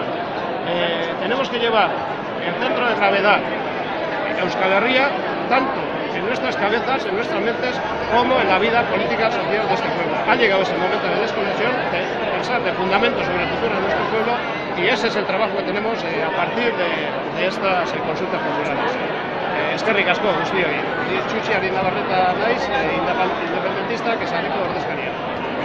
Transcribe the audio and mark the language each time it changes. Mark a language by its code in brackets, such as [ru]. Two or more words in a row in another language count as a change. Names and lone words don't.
[es] Tenemos que llevar el centro de gravedad Euskal Herria tanto en nuestras cabezas, en nuestras mentes, como en la vida política social de este pueblo. Ha llegado ese momento de desconexión, de pensar de fundamentos sobre el futuro de nuestro pueblo y ese es el trabajo que tenemos a partir de estas consultas populares. [eu] Eskerrik asko guztioi. Txutxiari Navarreta naiz, independentista, que sareko ordezkaria.